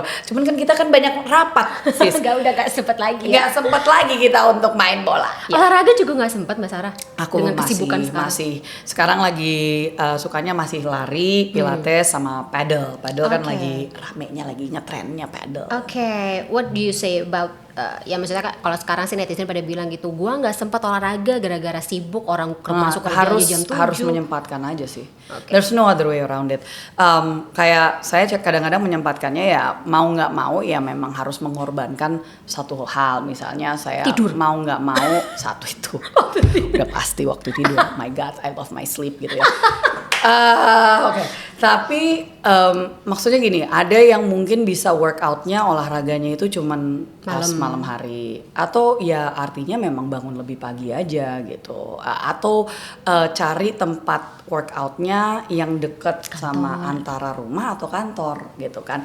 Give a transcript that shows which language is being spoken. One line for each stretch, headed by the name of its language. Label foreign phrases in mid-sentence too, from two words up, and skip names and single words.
Indonesian: Cuman kan kita kan banyak rapat, sis. Udah gak sempet lagi ya. Nggak sempet lagi kita untuk main bola. Olahraga juga nggak sempet Mbak Sarah. Aku dengan kesibukan sekarang. masih sekarang lagi sukanya masih lari, pilates sama paddle. Paddle kan Oke. lagi ramenya, lagi ngetrennya paddle. Oke,
English: what do you say about
Indonesian: ya maksudnya kalau sekarang sih netizen pada bilang gitu, gua nggak sempat olahraga gara-gara sibuk, orang masuk kerja harus aja jam 7. harus menyempatkan aja sih. Oke.
English: There's no other way around it.
Indonesian: Kayak saya kadang-kadang menyempatkannya ya mau nggak mau ya memang harus mengorbankan satu hal. Misalnya saya Tidur. mau nggak mau satu itu. Udah pasti waktu tidur.
English: My God, I love my sleep gitu ya. Oke.
Indonesian: Tapi maksudnya gini, ada yang mungkin bisa workoutnya olahraganya itu cuman pas malam hari, atau ya artinya memang bangun lebih pagi aja gitu, atau cari tempat workoutnya yang deket sama antara rumah atau kantor gitu kan.